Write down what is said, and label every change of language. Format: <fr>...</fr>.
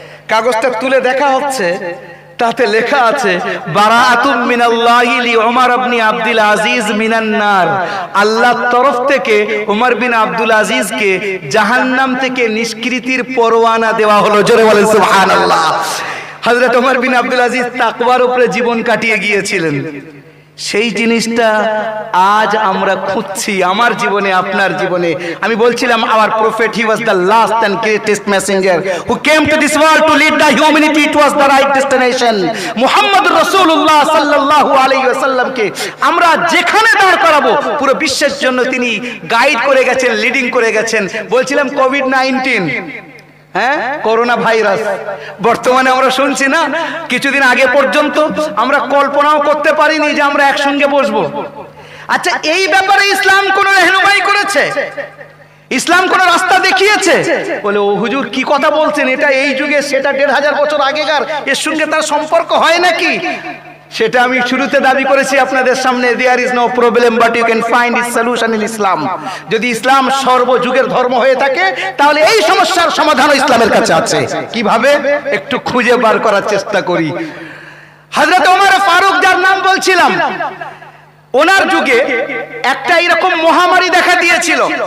<bn>কাগজটা তুলে দেখা হচ্ছে, তাতে লেখা আছে</bn> <ar>বারাআতুম মিনাল্লাহি লি ওমর ইবনে আব্দুল আজিজ মিনান নার,</ar> <bn>আল্লাহর তরফ থেকে ওমর বিন আব্দুল আজিজকে জাহান্নাম থেকে নিষ্কৃতির পরোয়ানা দেওয়া হলো। জোরে বলেন সুবহানাল্লাহ। হযরত ওমর বিন আব্দুল আজিজ তাকওয়ার উপরে জীবন কাটিয়ে গিয়েছিলেন, সেই জিনিসটা আজ আমরা খুঁজছি আমার জীবনে, আপনার জীবনে। আমি বলছিলাম</bn> <en>our prophet, he was the last and greatest messenger who came to this world to lead the humanity towards the right destination.</en> <bn>মুহাম্মদুর রাসূলুল্লাহ সাল্লাল্লাহু আলাইহি ওয়াসাল্লামকে আমরা যেখানে দাঁড় করাবো পুরো বিশ্বের জন্য তিনি গাইড করে গেছেন, লিডিং করে গেছেন। বলছিলাম কোভিড-19, হ্যাঁ, করোনা ভাইরাস, বর্তমানে আমরা শুনছি না, কিছুদিন আগে পর্যন্ত আমরা কল্পনাও করতে পারিনি যে আমরা একসঙ্গে বসবো। আচ্ছা, এই ব্যাপারে ইসলাম কোন রেহনুমাই করেছে? ইসলাম কোন রাস্তা দেখিয়েছে? বলে ও হুজুর কি কথা বলছেন, এটা এই যুগে, সেটা 1500 বছর আগেকার, এর সঙ্গে তার সম্পর্ক হয় নাকি? সেটা আমি শুরুতে দাবি করেছি আপনাদের সামনে,</bn> <en>there is no problem but you can find its solution in Islam.</en> <bn>যদি ইসলাম সর্বযুগের ধর্ম হয়ে থাকে তাহলে এই সমস্যার সমাধান ইসলামের কাছে আছে। কিভাবে একটু খুঁজে বার করার চেষ্টা করি। হযরত ওমর ফারুক যার নাম বলছিলাম, ওনার যুগে একটা এরকম মহামারী দেখা দিয়েছিল।</bn>